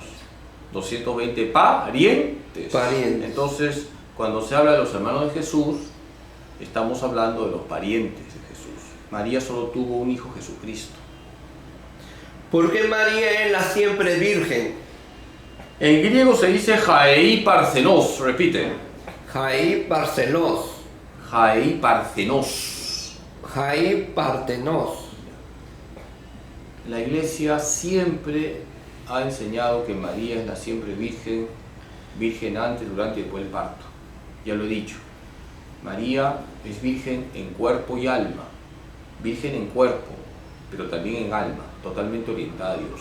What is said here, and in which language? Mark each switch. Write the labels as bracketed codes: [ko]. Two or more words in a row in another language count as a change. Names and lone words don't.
[es] 220 parientes. Entonces, cuando se habla de los hermanos de Jesús, estamos hablando de los parientes de Jesús. María solo tuvo un hijo, Jesucristo. ¿Por qué María es la siempre virgen? En griego se dice [el] Ἀεὶ Παρθένος. [es] Repite. [el] Ἀεὶ Παρθένος. Ἀεὶ Παρθένος. Ἀεὶ Παρθένος. [es] La iglesia siempre ha enseñado que María es la siempre virgen, virgen antes, durante y después del parto. Ya lo he dicho. María es virgen en cuerpo y alma. Virgen en cuerpo, pero también en alma, totalmente orientada a Dios.